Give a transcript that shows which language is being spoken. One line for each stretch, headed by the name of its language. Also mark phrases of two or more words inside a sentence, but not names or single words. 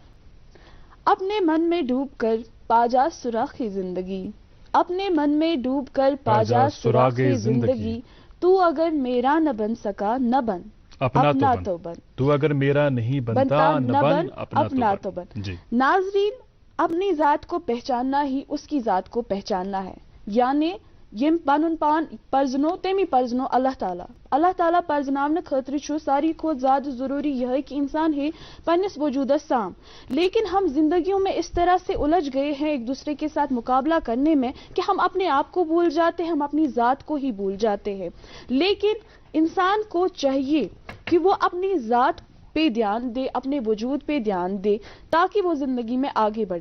Urdu: اپنے من میں ڈوب کر پاجا سراغ زندگی, اپنے من میں ڈوب کر پاجا سراغ زندگی. تو اگر میرا نہ بن سکا نہ بن اپنا تو بن, تو اگر میرا نہیں بنتا نہ بن اپنا تو بن. جی ناظرین, اپنی ذات کو پہچاننا ہی اس کی ذات کو پہچاننا ہے.
Kashmiri: یعنی یم پن پان پرزنو تمی پرزنو اللہ تعالیٰ. اللہ تعالیٰ پرزناون خاطر چھُ ساری کھوت زیادہ ضروری یہ کہ انسان ہے پنس وجودس سام.
Urdu: لیکن ہم زندگیوں میں اس طرح سے الجھ گئے ہیں ایک دوسرے کے ساتھ مقابلہ کرنے میں کہ ہم اپنے آپ کو بھول جاتے ہیں, ہم اپنی ذات کو ہی بھول جاتے ہیں. لیکن انسان کو چاہیے کہ وہ اپنی ذات پہ دھیان دے, اپنے وجود پہ دھیان دے تاکہ وہ زندگی میں آگے بڑھے.